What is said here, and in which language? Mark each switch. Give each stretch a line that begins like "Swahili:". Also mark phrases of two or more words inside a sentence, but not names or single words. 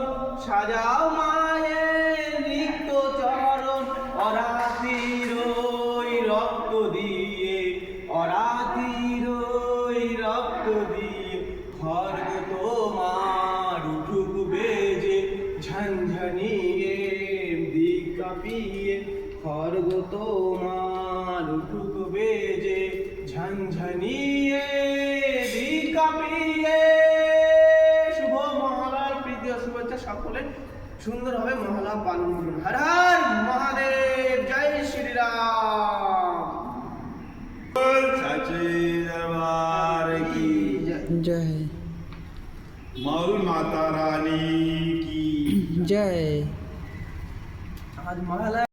Bangla: সাজাও মায়ের রিক্ত চরণ, অরাতির ওই রক্ত দিয়ে, অরাতির ওই রক্ত দিয়ে, খড়গ তোমার উঠুক বেজে ঝনঝনিয়ে দিক কাঁপিয়ে, খড়গ তোমার উঠুক বেজে ঝনঝনিয়ে দিক কাঁপিয়ে। শুভ মহালয়ার প্রীতি ও শুভেচ্ছা সকলে সুন্দরভাবে মহালয়া পালন করুন। হর হর মহাদেব, জয় শ্রীরাম।
Hindi: सच्चे दरबार की जय मौल माता रानी की जय। आज महालया